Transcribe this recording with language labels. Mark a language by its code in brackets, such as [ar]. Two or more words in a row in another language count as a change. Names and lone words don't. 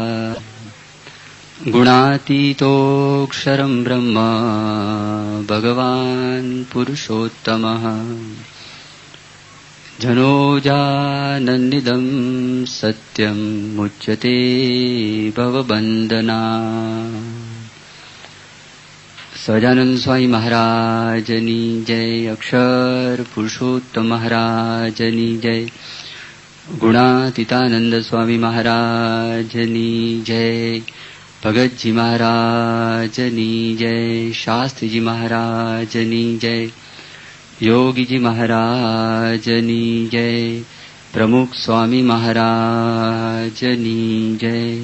[sa] गुणातीतोऽक्षरं ब्रह्म भगवान् पुरुषोत्तमः जनोजानन्निदं सत्यं मुच्यते भवबन्धना। [gu] સહજાનંદ સ્વામી મહારાજની જય, અક્ષર પુરુષોત્તમ મહારાજની જય, ગુણાતીતાનંદ સ્વામી મહારાજની જય, ભગતજી મહારાજની જય, શાસ્ત્રીજી મહારાજની જય, યોગીજી મહારાજની જય, પ્રમુખ સ્વામી મહારાજની જય.